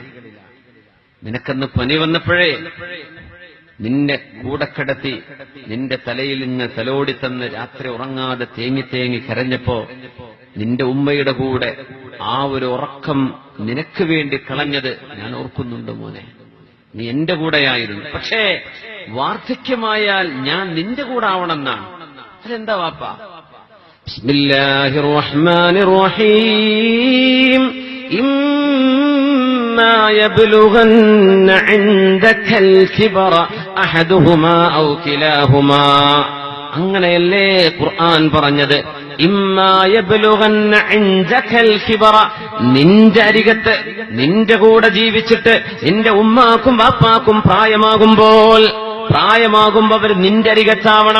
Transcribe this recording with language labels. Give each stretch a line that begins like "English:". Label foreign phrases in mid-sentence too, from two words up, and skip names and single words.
Malayalam: നിനക്കന്ന് പനി വന്നപ്പോഴേ നിന്നെ കൂടെ കിടത്തി നിന്റെ തലയിൽ നിന്ന് തലോടിത്തന്ന് രാത്രി ഉറങ്ങാതെ തേങ്ങി തേങ്ങി കരഞ്ഞപ്പോ നിന്റെ ഉമ്മയുടെ കൂടെ ആ ഒരു ഉറക്കം നിനക്ക് വേണ്ടി കളഞ്ഞത് ഞാൻ ഓർക്കുന്നുണ്ട് മോനെ. നീ എന്റെ കൂടെയായിരുന്നു, പക്ഷേ വാർദ്ധക്യമായാൽ ഞാൻ നിന്റെ കൂടെ ആവണമെന്നാണ്. അതെന്താ വാപ്പ?
Arabic: بسم الله الرحمن الرحيم. إما يبلغن عندك الكبر أحدهما أو كلاهما.
Malayalam: അങ്ങനെയല്ലേ ഖുർആൻ പറഞ്ഞത്.
Arabic: إما يبلغن عندك الكبر,
Malayalam: നിന്റെ അരികത്ത് നിന്റെ കൂടെ ജീവിച്ചിട്ട് നിന്റെ ഉമ്മാക്കും വാപ്പാക്കും പ്രായമാകുമ്പോൾ അവർ നിന്റെ അരികത്താവണം.